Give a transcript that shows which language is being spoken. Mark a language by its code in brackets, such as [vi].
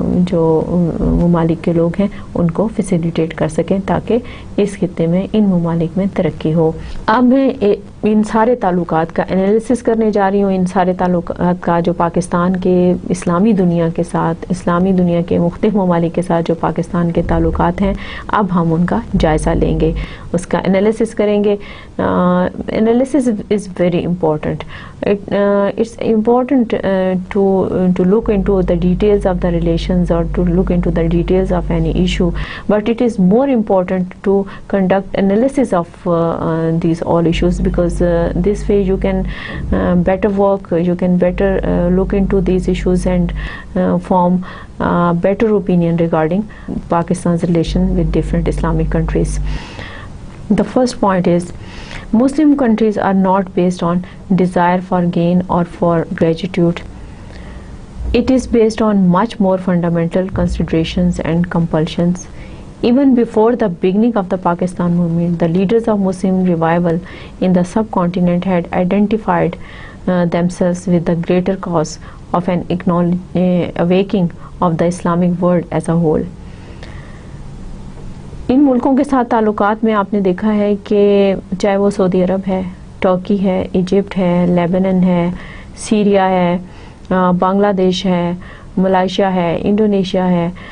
[ur] جو ممالک کے لوگ ہیں ان کو فیسیلیٹیٹ کر سکیں تاکہ اس خطے میں ان ممالک میں ترقی ہو۔ اب میں ان سارے تعلقات کا انالیسس کرنے جا رہی ہوں، ان سارے تعلقات کا جو پاکستان کے اسلامی دنیا کے ساتھ، اسلامی دنیا کے مختلف ممالک کے ساتھ جو پاکستان کے تعلقات ہیں، اب ہم ان کا جائزہ لیں گے، اس کا انالیسس کریں گے۔ [en] Analysis is very important. It's important to look into the details of the relations or to look into the details of any issue, but it is more important to conduct analysis of these all issues, because this way you can better work, you can better look into these issues and form better opinion regarding Pakistan's relation with different Islamic countries. The first point is, Muslim countries are not based on desire for gain or for gratitude. It is based on much more fundamental considerations and compulsions. Even before the beginning of the Pakistan movement, the leaders of Muslim revival in the subcontinent had identified themselves with the greater cause of an awakening of the Islamic world as a whole. [ur] ان ملکوں کے ساتھ تعلقات میں آپ نے دیکھا ہے کہ چاہے وہ سعودی عرب ہے، ترکی ہے، ایجپٹ ہے، لیبنن ہے، سیریا ہے، بنگلہ دیش ہے، ملائیشیا ہے، انڈونیشیا ہے،